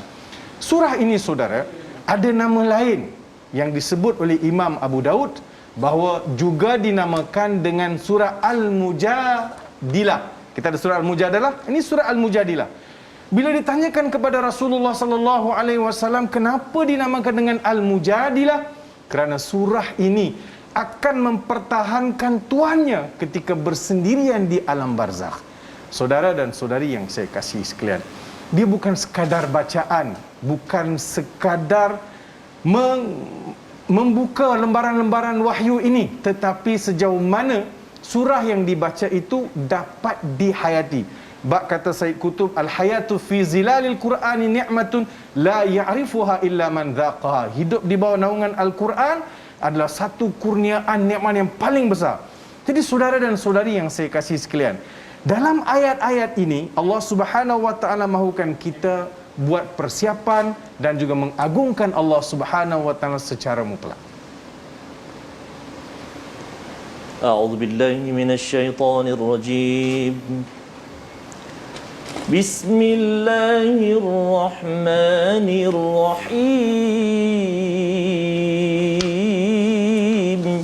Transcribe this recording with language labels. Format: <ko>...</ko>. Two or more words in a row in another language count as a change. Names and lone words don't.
<ms>Surah ini saudara ada nama lain yang disebut oleh Imam Abu Daud bahawa juga dinamakan dengan surah Al-Mujadilah. Kita ada surah Al-Mujadalah, ini surah Al-Mujadilah. Bila ditanyakan kepada Rasulullah</ms> <ar>صلى الله عليه وسلم</ar> <ms>kenapa dinamakan dengan Al-Mujadilah, kerana surah ini akan mempertahankan tuannya ketika bersendirian di alam barzakh. Saudara dan saudari yang saya kasihi sekalian, dia bukan sekadar bacaan, bukan sekadar membuka lembaran-lembaran wahyu ini, tetapi sejauh mana surah yang dibaca itu dapat dihayati. Bak kata Said Qutb,</ms> <ar>الحياة في ظلال القرآن نعمة لا يعرفها إلا من ذاقها.</ar> <ms>Hidup di bawah naungan Al-Quran adalah satu kurniaan nikmat yang paling besar. Jadi saudara dan saudari yang saya kasihi sekalian, dalam ayat-ayat ini Allah</ms> <ar>سبحانه وتعالى</ar> <ms>mahukan kita buat persiapan dan juga mengagungkan Allah</ms> <ar>سبحانه وتعالى</ar> <ms>secara mutlak.</ms> <ar>أعوذ بالله من الشيطان الرجيم. Bismillahirrahmanirrahim.</ar>